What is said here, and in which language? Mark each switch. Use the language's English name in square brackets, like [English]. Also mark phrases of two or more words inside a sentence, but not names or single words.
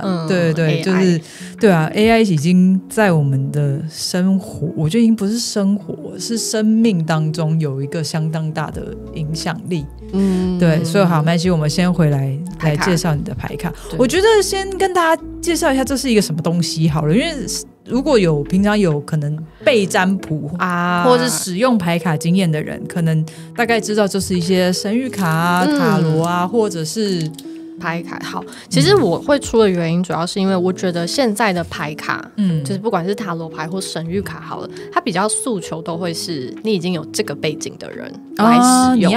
[Chinese] 對，就是對啊 ，AI 已經在我們的生活，我覺得已經不是生活，是生命當中有一個相當大的影響力。對，所以好，沒關係，我們先回來介紹你的牌卡。我覺得先跟大家介紹一下這是一個什麼東西好了，因為如果平常有可能背占卜或者是使用牌卡經驗的人，可能大概知道就是一些神諭卡啊、塔羅啊，或者是牌卡好，其實我會出的原因主要是因為我覺得現在的牌卡，就是不管是塔羅牌或神諭卡好了，它比較訴求都會是你已經有這個背景的人來使用，